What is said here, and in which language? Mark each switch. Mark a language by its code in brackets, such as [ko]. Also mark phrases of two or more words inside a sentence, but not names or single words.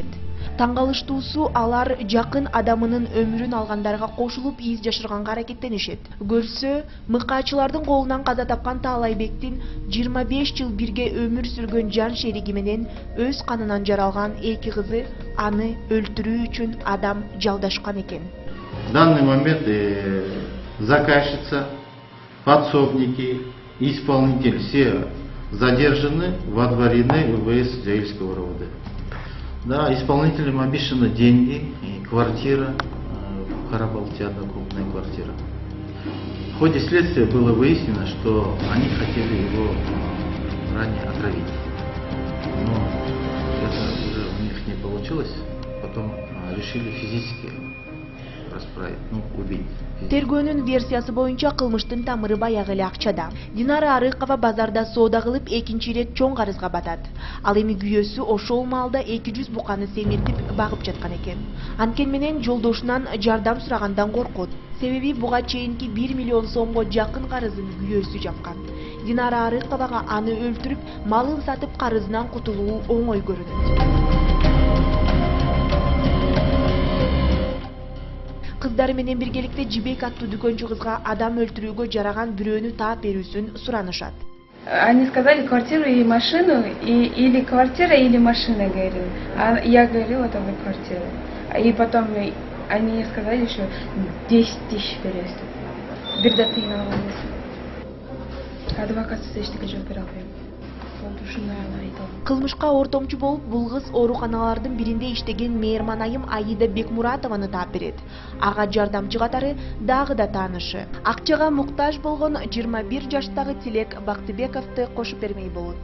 [ky] Таң калыштуусу алар жакын адамынын өмүрүн алгандарга кошулуп из жашырганга аракеттенишет. Көрсө, мыкаачылардын колунан каза тапкан Таалайбектин 25 жыл бирге өмүр сүргөн жан шериги менен өз канынан жаралган эки кызы аны өлтүрүү үчүн адам жалдашкан экен. [ru] В данный момент заказчица, подсобники и исполнители все задержаны, водворены в ВС Заильского РОВД. Да, исполнителям обещаны деньги и квартира в Карабалте, одна крупная квартира. В ходе следствия было выяснено, что они хотели его ранее отравить. Но это уже у них не получилось, потом решили физически расправить, убить. [ky] Тергөөнүн версиясы боюнча кылмыштын тамыры баягы эле акчада. Динара Арыкова базарда соода кылып экинчи ирет чоң карызга батат. Ал эми күйөөсү ошол маалда 200 буканы семиртип багып жаткан экен. Анткени менен жолдошунан жардам сурагандан коркот. Себеби буга чейинки 1 миллион сомго жакын карызын күйөөсү жапкан. Динара Арыковага аны өлтүрүп, малын сатып карызынан кутулуу оңой көрүнөт. Кыздары менен биргеликте Жибек аттуу дүкөнчү кызга адам өлтүрүүгө жараган бирөөнү таап берүүсүн суранышат. [ru] Они сказали квартиру и машину, или квартира, или машина, говорил. А я говорила тогда квартиру. И потом они сказали, что 10 тысяч бересиз. [ky] Бирде тыйын алабыз. Адвокатсыз эчтеке жооп бере албайм. Кылмышка ортомчу болуп, бул кыз ооруканалардын биринде иштеген мээрман айым Аида Бекмуратованы таап берет. Ага жардамчы катары дагы да таанышы. Акчага муктаж болгон 21 жаштагы Тилек Бактыбековду кошуп бермей болот.